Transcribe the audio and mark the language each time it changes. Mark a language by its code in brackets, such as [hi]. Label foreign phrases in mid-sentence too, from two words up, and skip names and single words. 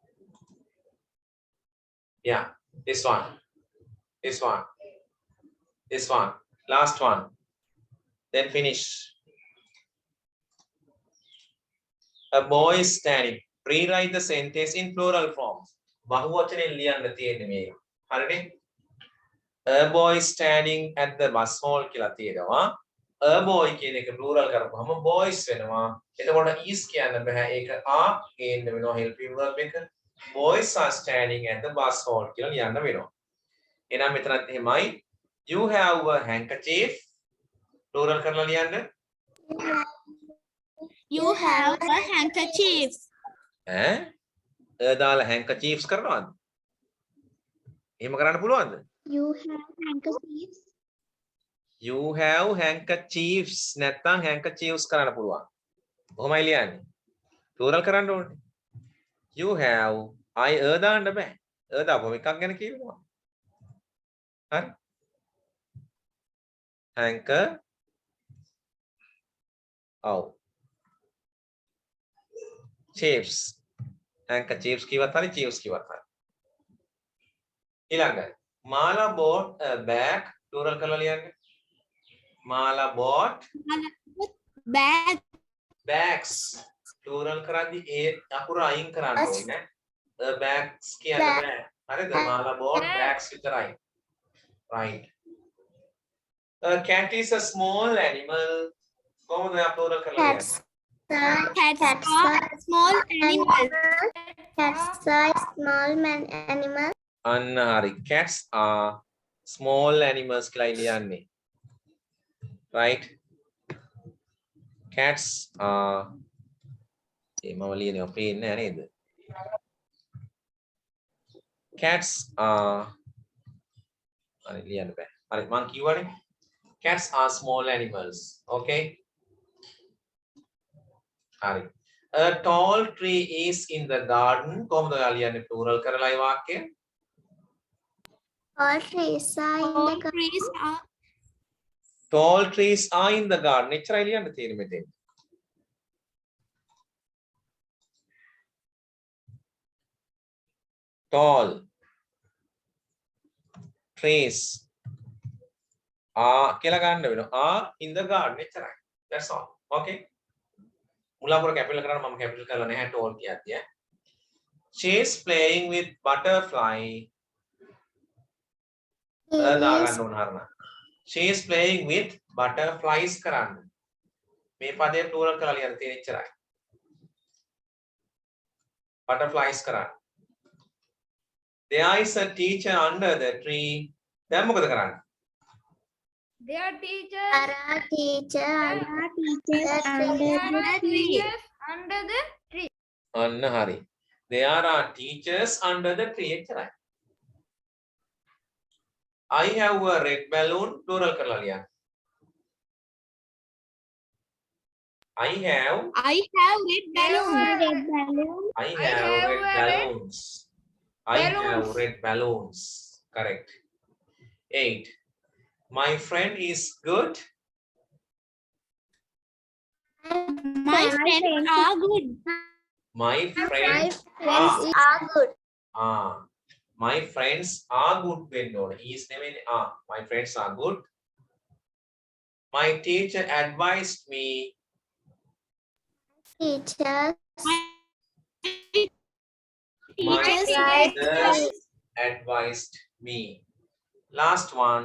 [en] Yeah, this one. Last one. Then finish. A boy is standing. Rewrite the sentence in plural form. [si] බහුවචනෙන් ලියන්න තියෙන්නේ මේක. හරිනේ? [en] A boy standing at the bus hall [si] කියලා තියෙනවා. [en] A boy [si] කියන එක plural කරපුවම boys වෙනවා. එතකොට is කියන්න බෑ. ඒක are ගේන්න වෙනවා [en] helping verb [si] එක. [en] Boys are standing at the bus hall [si] කියලා ලියන්න වෙනවා. එහෙනම් මෙතනත් එහෙමයි. [en] You have a handkerchief. [si] plural කරලා ලියන්න. [en] You have a handkerchief. [si] දාලා handkerchiefs කරනවද? එහෙම කරන්න පුළුවන්ද? [en] You have handkerchiefs. You have handkerchiefs නැත්නම් handkerchiefs [si] කරන්න පුළුවන්. කොහොමයි ලියන්නේ? plural කරන්න ඕනේ. [en] You have [si] දාන්න බෑ. දාපුවම එකක් ගැන කියනවා. හරි? [en] chiefs. [si] handkerchiefs කිව්වත් හරි chiefs කිව්වත් හරි. ඊළඟ [en] Mala bought a bag plural [si] කරලා ලියන්න. [en] Mala bought bags plural [si] කරද්දි ඒ අකුර අයින් කරන්න ඕනේ. bags කියන්න බෑ. හරිද? [en] Mala bought bags විතරයි. Right. A cat is a small animal. [si] කොහොමද ඔයා plural කරලා ලියන්නේ? [en] Cats are small animals. Cats are small animal. [si] අන්න හරි. [en] Cats are small animals [si] කියලා ලියන්නේ. [en] Right? Cats are [si] මම ලියන්නේ පේන්නේ නැහැ නේද? [en] Cats are [si] අනේ ලියන්න බෑ. හරි මං කියවනේ [en] cats are small animals. Okay. [si] හරි. [en] A tall tree is in the garden. [si] කොහොමද ඔයා ලියන්නේ plural කරලා ඒ වාක්‍යය? [en] All trees are in All the trees are Tall trees are in the garden. [si] එච්චරයි ලියන්න තියෙන්නේ මෙතෙන්. [en] Tall trees are [si] කියලා ගන්න වෙනවා. [en] Are in the garden එච්චරයි. That's all. [si] Okay. මුලාපුර කැපිටල් කරන්න මම කැපිටල් කරලා නැහැ tall කියද්දී. [en] She is playing with butterfly. [si] දාගන්න ඕන හරියට. [en] She is playing with butterflies කරන්න. [si] මේ පදේ plural කරලා ලියන්න තියෙන එච්චරයි. Butterflies කරන්න. [en] There is a teacher under the tree. [si] දැන් මොකද කරන්නේ? [en] Their teacher There are teachers under the tree. [si] අන්න හරි. [en] There are teachers under the tree එච්චරයි. I have a red balloon plural [si] කරලා ලියන්න. [en] I have red balloons. I have red balloons. I have red balloons. Correct. 8. My friend is good. My friends are good. My friends friends are good. My friends are good [si] වෙන්න ඕන. [en] Is නෙමෙයි. My friends are good. My teacher advised me. Teachers My Teachers teachers advised me. Last one.